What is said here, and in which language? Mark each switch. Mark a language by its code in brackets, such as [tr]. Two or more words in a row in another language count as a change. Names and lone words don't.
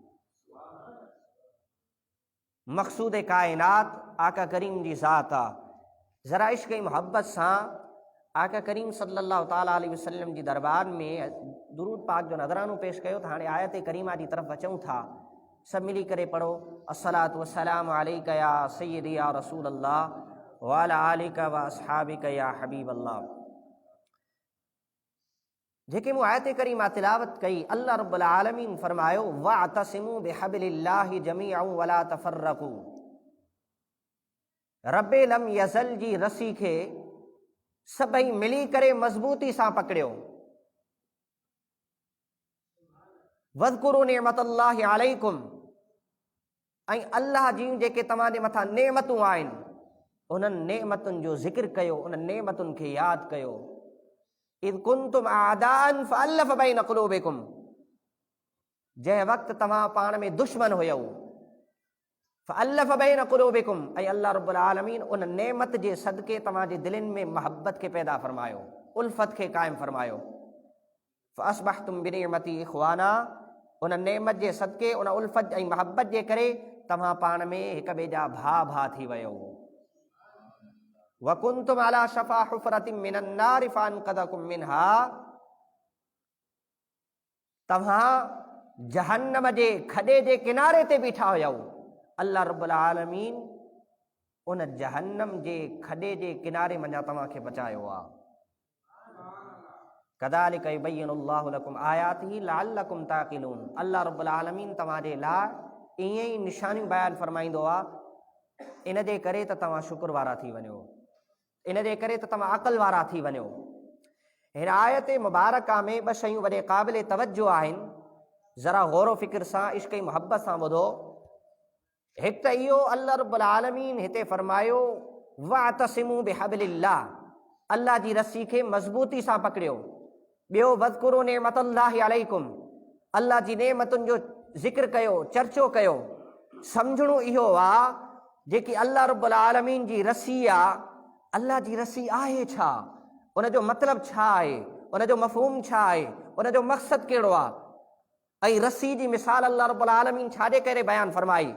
[sd] मक़सूद काइनात आका करीम जी ज़ात आहे। ज़रा इश्क़ ऐं मुहब्बत सां आका करीम [ar] صلى الله تعالى عليه وسلم [sd] जी दरबार में दुरूद पाक जो नज़रानो पेश कयो। त हाणे आयत करीमा जी तरफ़ अचूं था, सभु मिली करे पढ़ो। [ar] الصلاة والسلام عليك يا سيدي يا رسول الله وعلى آلك وأصحابك يا حبيب الله. [sd] जेके मूं आयत करीमा तिलावत कई, अल्लाह [ar] رب العالمين [sd] फरमायो [ar] واعتصموا بحبل الله جميعا ولا تفرقوا. [sd] रब्बे लम यज़ल जी रसी खे सभई मिली करे मज़बूती सां पकड़ियो। [ar] واذكروا نعمة الله عليكم, [sd] ऐं अल्लाह जी जेके तव्हांजे मथां नेमतूं आहिनि, उन्हनि नेमतुनि जो ज़िक्र कयो, उन्हनि नेमतुनि खे यादि कयो। [ar] إذ كنتم أعداء فألف بين قلوبكم, [sd] जंहिं वक़्तु तव्हां पाण में दुश्मन हुयव, [ar] فألف بين قلوبكم, [sd] ऐं अल्लाह [ar] رب العالمين [sd] उन नेमत जे सदके तव्हांजे दिलनि में महबत खे पैदा फ़रमायो, उल्फत खे क़ाइमु फ़रमायो। [ar] فأصبحتم بنعمته إخوانا, [sd] उन नेमत जे सदके, उन उल्फत ऐं महबत जे करे तव्हां पाण में हिक ॿिए जा भाउ थी वियो। [ar] وكنتم على شفا حفرة من النار فأنقذكم منها, [sd] तव्हां जहन्नम जे खॾे जे किनारे ते बीठा हुयव। अल्लाह [ar] رب العالمين [sd] उन जहन्नम जे खॾे जे किनारे मञा तव्हांखे बचायो आहे। [ar] كذلك يبين الله لكم آياته لعلكم تعقلون. [sd] अल्लाह [ar] رب العالمين [sd] तव्हांजे लाइ ईअं ई निशानियूं बयानु फरमाईंदो आहे। इन जे करे त तव्हां शुक्र वारा थी वञो, इन जे करे त तव्हां अक़ल वारा थी वञो। हिन आयत मुबारका में ॿ शयूं वॾे क़ाबिल तवज्जो आहिनि, ज़रा गौर फ़िक्र सां इश्क़ ऐं मुहब्बत सां ॿुधो। हिकु त इहो अल्लाह [ar] رب العالمين [sd] हिते फरमायो [ar] واعتصموا بحبل الله, [sd] अल्लाह जी रस्सी खे मज़बूती सां पकड़ियो। ॿियो [ar] واذكروا نعمة الله عليكم, [sd] अल्लाह जी नेमतुनि जो ज़िक्र कयो, चर्चो कयो। सम्झणो इहो आहे जेकी अल्लाह [ar] رب العالمين [sd] जी रस्सी आहे, अल्लाह जी रस्सी आहे छा, उन जो मतिलबु छा आहे, उन जो मफ़हूम छा आहे, उन जो मक़सदु कहिड़ो आहे, ऐं रस्सी जी मिसाल अल्लाह [ar] رب العالمين [sd] छाजे करे बयानु फरमाई।